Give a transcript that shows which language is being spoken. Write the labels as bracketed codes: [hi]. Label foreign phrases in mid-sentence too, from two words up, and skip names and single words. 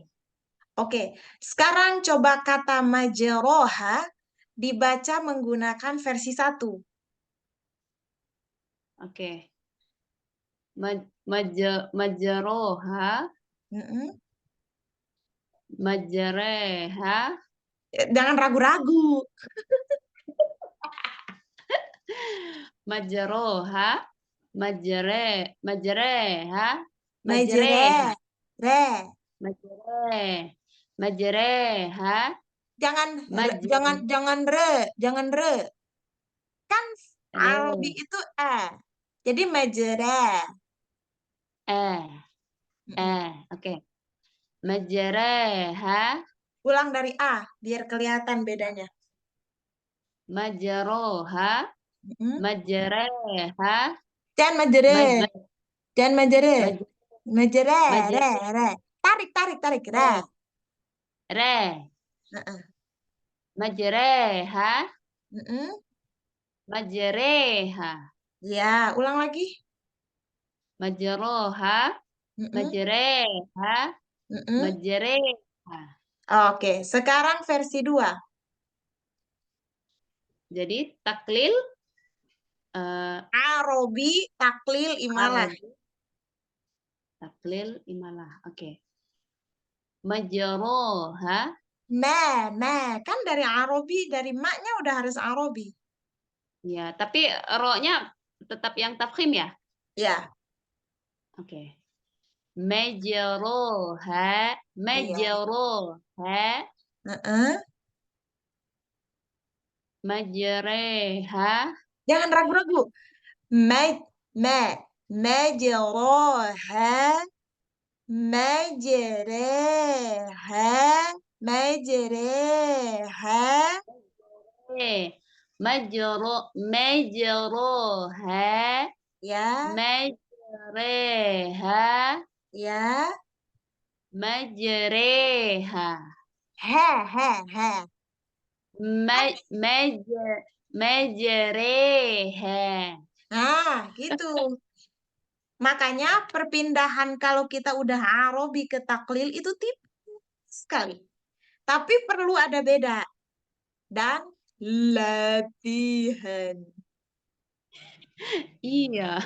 [id] Oke, sekarang coba kata majeroha dibaca menggunakan versi 1. Oke. Majeroha, Mm-mm. [ar] majereha, [id] Jangan ragu-ragu. [ar] مجراها، مجراها, Majere, majereha, re. majere, majereha, [id] Jangan jangan [ar] majere, [id] jangan re. Kan Arabi itu Jadi majere. eh, Mm-mm. oke. Majereha, Ulang dari A biar kelihatan bedanya. [ar] majeroha, Mm-mm. majereha, [id] Jangan majere, [ar] maj, [id] jangan majere. [ar] maj, Majere, majere, re. [id] Tarik, tarik, tarik, re. [ar] re, Heeh. majereha, Mm-mm. majereha, [id] Ya, ulang lagi. [ar] majeroha, Mm-mm. majereha, Mm-mm. majereha. [id] Oke, sekarang versi 2. Jadi taklil eh, Arobi, taklil, imalah. Arabi, taklil imalah. Oke. [ar] Majeroha, [id] Kan dari Arobi, dari maknya udah harus Arobi. ya. Tapi roknya tetap yang tafkhim ya? Ya, Oke. Majruha, iya. [ar] majruha, Heeh. majreha. [id] Jangan ragu-ragu. [ar] م، م، مجراها، مجراها، مجراها. Majruha, [id] Ya, [ar] majreha, [id] ya. [ar] majreha. He, he, he. مج مجراها. [id] Nah, gitu. Makanya perpindahan kalau kita udah arobi ke taklil itu tipis sekali. Tapi perlu ada beda. Dan latihan. Iya.